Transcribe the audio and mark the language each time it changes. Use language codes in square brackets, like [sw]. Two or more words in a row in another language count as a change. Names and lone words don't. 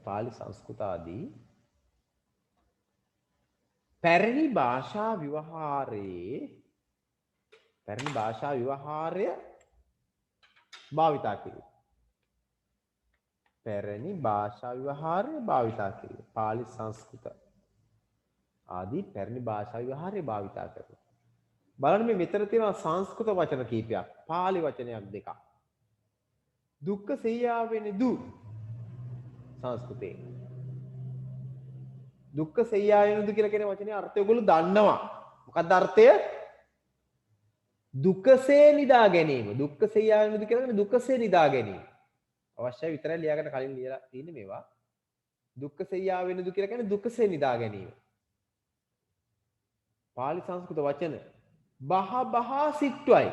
[si] පාලි සංස්කෘත ආදී පැරණි භාෂා ව්‍යවහාරය භාවිතා කිරීම. පැරණි භාෂා ව්‍යවහාරය භාවිතා කිරීම. පාලි සංස්කෘත ආදී පැරණි භාෂා ව්‍යවහාරය භාවිතා කරනවා. බලන්න මේ මෙතන තියෙනවා සංස්කෘත වචන කීපයක්. පාලි වචනයක් දෙකක්. [pi] දුක්ඛ සෙය්‍යාවෙනි දු සංස්කෘතේ. දුක්ඛ සෙය්‍යාවෙනි දු [si] කියලා කියන වචනේ අර්ථය ඔයගොල්ලෝ දන්නවා. මොකක්ද අර්ථය? දුකසේ නිදා ගැනීම. [pi] දුක්ඛ සෙය්‍යාවෙනි දු [si] කියලා කියන්නේ දුකසේ නිදා ගැනීම. අවශ්‍යයි විතරයි ලියාගන්න කලින් ලියලා තියෙන්නේ මේවා. [pi] දුක්ඛ සෙය්‍යාවෙනි දු [si] කියලා කියන්නේ දුකසේ නිදා ගැනීම. පාලි සංස්කෘත වචන බහ බහා සිට්වයි.